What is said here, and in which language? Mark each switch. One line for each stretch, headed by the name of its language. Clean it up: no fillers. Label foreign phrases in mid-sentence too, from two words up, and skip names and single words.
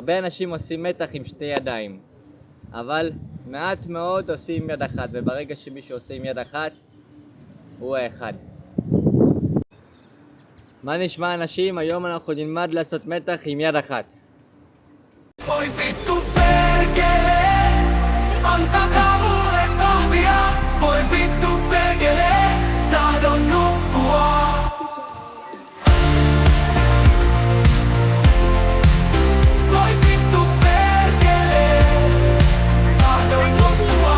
Hebrew: הרבה אנשים עושים מתח עם שתי ידיים, אבל מעט מאוד עושים יד אחת, וברגע שמישהו עושה עם יד אחת, הוא האחד. מה נשמע אנשים? היום אנחנו נלמד לעשות מתח עם יד אחת.
Finnish: Voi vittu perkele, antakaa mulle kahvia. Voi vittu perkele, tahdon nukkua. Voi vittu perkele, tahdon nukkua.